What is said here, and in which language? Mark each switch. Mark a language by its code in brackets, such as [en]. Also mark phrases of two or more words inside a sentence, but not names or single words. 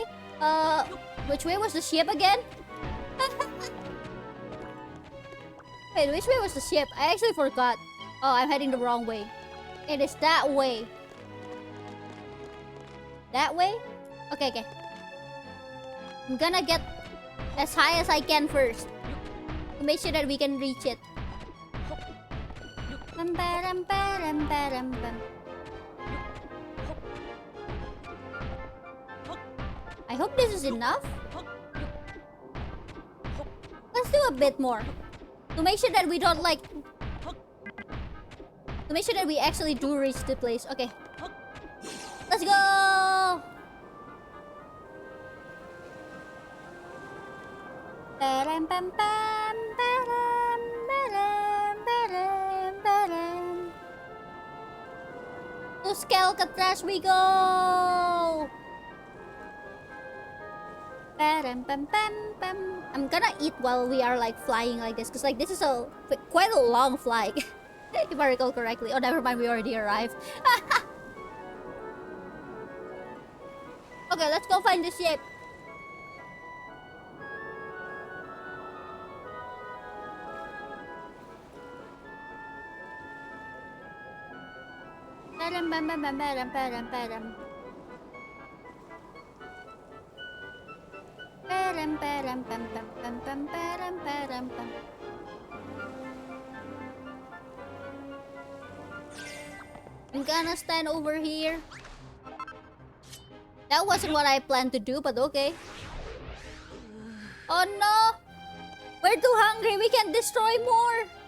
[en] Which way was the ship again? Wait, which way was the ship? I actually forgot. Oh, I'm heading the wrong way. It is that way. That way? Okay, okay. I'm gonna get as high as I can first. to make sure that we can reach it. Bam, ba-dam, ba-dam, ba-dam, bam. I hope this is enough. Let's do a bit more. To make sure that we don't like... To make sure that we actually do reach the place. Okay. Let's go! Ba-dam, bam, bam, ba-dam, ba-dam, ba-dam, ba-dam. To Skelkatrash we go! Ba-dam, bam, bam, bam. I'm gonna eat while we are like flying like this, because like this is quite a long flight. If I recall correctly. Oh, never mind, we already arrived. Okay, let's go find the ship. Ba-dam, bam, bam, bam, ba-dam, ba-dam, ba-dam. Ba-dam, ba-dam, bam, bam, bam, bam, ba-dam, ba-dam, bam. I'm gonna stand over here. That wasn't what I planned to do, but okay. Oh no! We're too hungry, we can destroy more!